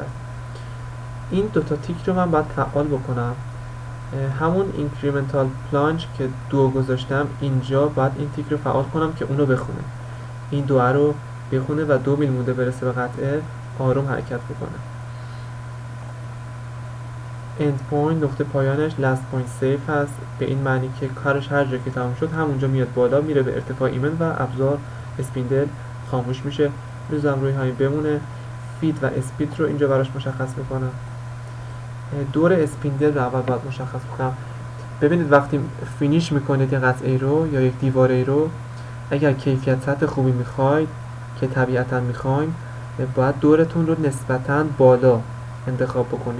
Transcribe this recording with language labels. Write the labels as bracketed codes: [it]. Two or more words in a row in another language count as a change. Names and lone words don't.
[fa] این دوتا تیک رو من باید فعال بکنم. همون [en] incremental plunge [fa] که 2 گذاشتم اینجا باید این تیک رو فعال کنم که اونو بخونه، این 2 رو بخونه و 2 میل مونده برسه به قطعه آروم حرکت بکنه. [en] end point [fa] نقطه پایانش [en] last point safe [fa] هست، به این معنی که کارش هر جا که تمام شد همونجا میاد بالا، میره به ارتفاع ایمن و ابزار اسپیندل خاموش میشه. میذارم روی همین بمونه. فید و اسپید رو اینجا براش مشخص میکنم. دور اسپیندل رو اول باید مشخص کنم. ببینید وقتی فینیش میکنید یه قطعه رو یا یک دیواره رو، اگر کیفیت سطح خوبی میخواید که طبیعتا میخوایم، باید دورتون رو نسبتاً بالا انتخاب بکنید.